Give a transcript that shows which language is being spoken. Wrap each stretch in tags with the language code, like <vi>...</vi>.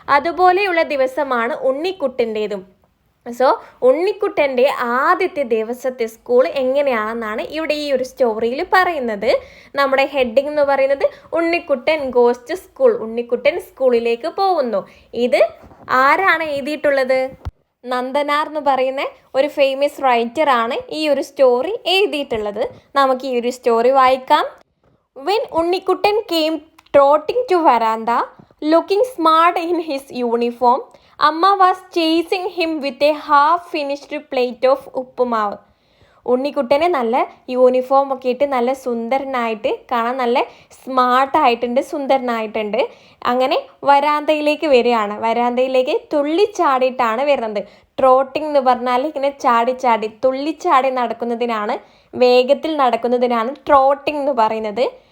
<ml>അതുപോലെയുള്ള ദിവസമാണ് ഉണ്ണിക്കുട്ടൻ്റേതും. സോ ഉണ്ണിക്കുട്ടൻ്റെ ആദ്യത്തെ ദിവസത്തെ സ്കൂൾ എങ്ങനെയാണെന്നാണ് ഇവിടെ ഈ ഒരു സ്റ്റോറിയിൽ പറയുന്നത്. നമ്മുടെ ഹെഡിങ് എന്ന് പറയുന്നത് Unnikuttan</ml> <en>Goes to school.</en> <ml>Unnikuttan സ്കൂളിലേക്ക് പോകുന്നു. ഇത് ആരാണ് എഴുതിയിട്ടുള്ളത്? നന്ദനാർ എന്ന് പറയുന്ന ഒരു ഫേമസ് റൈറ്ററാണ് ഈ ഒരു സ്റ്റോറി എഴുതിയിട്ടുള്ളത്. നമുക്ക് ഈ ഒരു സ്റ്റോറി വായിക്കാം.</ml> <en>When Unnikuttan came trotting to veranda looking smart in his uniform, Amma was chasing him with a half-finished plate of uppumavu.</en> <ml>ഉണ്ണിക്കുട്ടനെ നല്ല യൂണിഫോം ഒക്കെ ഇട്ട് നല്ല സുന്ദരനായിട്ട് കാണാൻ നല്ല സ്മാർട്ടായിട്ടുണ്ട്, സുന്ദരനായിട്ടുണ്ട്. അങ്ങനെ വരാന്തയിലേക്ക് വരികയാണ്. വരാന്തയിലേക്ക് തുള്ളിച്ചാടിയിട്ടാണ് വരുന്നത്. ട്രോട്ടിംഗ് എന്ന് പറഞ്ഞാൽ ഇങ്ങനെ ചാടി തുള്ളിച്ചാടി നടക്കുന്നതിനാണ്, വേഗത്തിൽ നടക്കുന്നതിനാണ് ട്രോട്ടിംഗ് എന്ന് പറയുന്നത്.</ml>